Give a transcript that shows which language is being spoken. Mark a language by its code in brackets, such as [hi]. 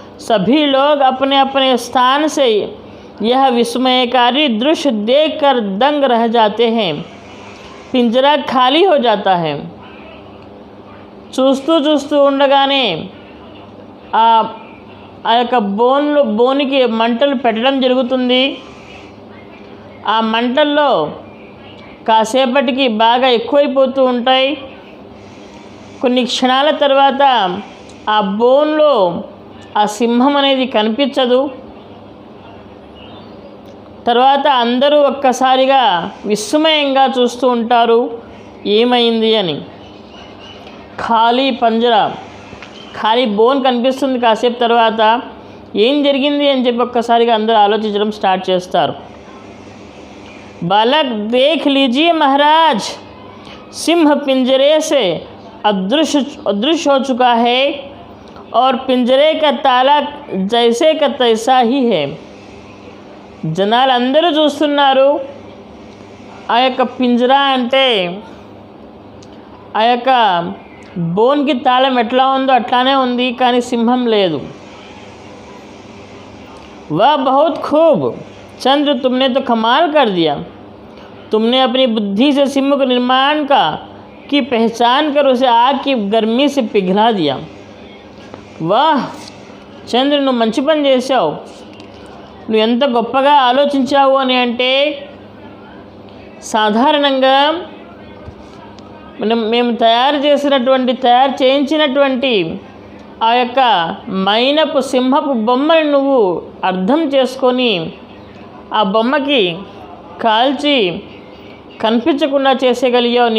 [hi] सभी लोग अपने अपने स्थान से यह विस्मयकारी दृश्य देखकर दंग रह जाते हैं. पिंजरा खाली हो जाता है. [te] చూస్తూ ఉండగానే ఆ యొక్క బోనికి మంటలు పెట్టడం జరుగుతుంది. ఆ మంటల్లో కాసేపటికి బాగా ఎక్కువైపోతూ ఉంటాయి. కొన్ని క్షణాల తర్వాత ఆ బోన్లో ఆ సింహం అనేది కనిపించదు. తర్వాత అందరూ ఒక్కసారిగా విస్మయంగా చూస్తూ ఉంటారు ఏమైంది అని. ఖాళీ పంజరా, ఖాళీ బోన్ కనిపిస్తుంది. కాసేపు తర్వాత ఏం జరిగింది అని చెప్పి ఒక్కసారిగా అందరూ ఆలోచించడం స్టార్ట్ చేస్తారు. [hi] बालक देख लीजिए महाराज, सिंह पिंजरे से अदृश्य हो चुका है और पिंजरे का ताला जैसे का तैसा ही है. [te] జనాలందరూ చూస్తున్నారు. ఆ యొక్క పింజరా అంటే ఆ యొక్క బోన్కి తాళం ఎట్లా ఉందో అట్లానే ఉంది, కానీ సింహం లేదు. [hi] वाह बहुत खूब चंद्र, तुमने तो कमाल कर दिया. तुमने अपनी बुद्धि से सिंह के निर्माण की पहचान कर उसे आग की गर्मी से पिघला दिया. [te] वाह చంద్ర, నువ్వు మంచి పని చేసావు. నువ్వు ఎంత గొప్పగా ఆలోచించావు అని అంటే, సాధారణంగా మేము తయారు చేయించినటువంటి ఆ యొక్క మైనపు సింహపు బొమ్మని నువ్వు అర్థం చేసుకొని ఆ బొమ్మకి కాల్చి కనిపించకుండా చేసేయగలిగావు.